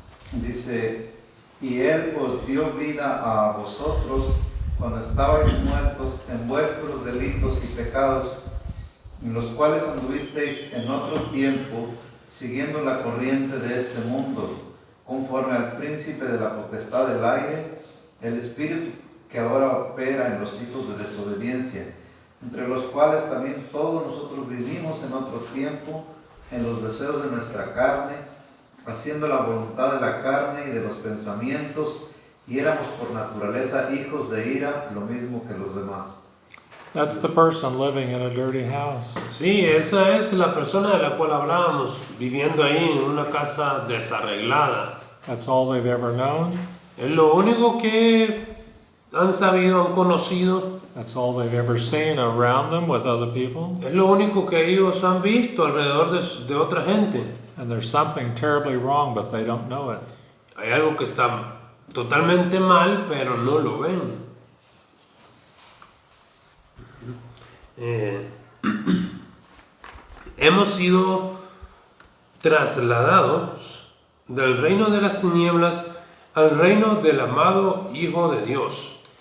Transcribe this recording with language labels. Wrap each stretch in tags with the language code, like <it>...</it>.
<es>Dice, y Él os dio vida a vosotros cuando estabais muertos en vuestros delitos y pecados, en los cuales anduvisteis en otro tiempo, siguiendo la corriente de este mundo, conforme al príncipe de la potestad del aire, el espíritu que ahora opera en los hijos de desobediencia, entre los cuales también todos nosotros vivimos en otro tiempo, en los deseos de nuestra carne, haciendo la voluntad de la carne y de los pensamientos, y éramos por naturaleza hijos de ira, lo mismo que los demás.</es> <en>That's the person living in a dirty house.</en> <es>Sí, esa es la persona de la cual hablábamos, viviendo ahí en una casa desarreglada.</es> <en>That's all they've ever known.</en> <es>Es lo único que han sabido, han conocido.</es> <en>That's all they've ever seen around them with other people.</en> <es>Es lo único que ellos han visto alrededor de otra gente.</es> <en>And there's something terribly wrong, but they don't know it.</en> <es>Hay algo que está totalmente mal, pero no lo ven. Hemos sido trasladados del reino de las tinieblas al reino del amado Hijo de Dios.</es>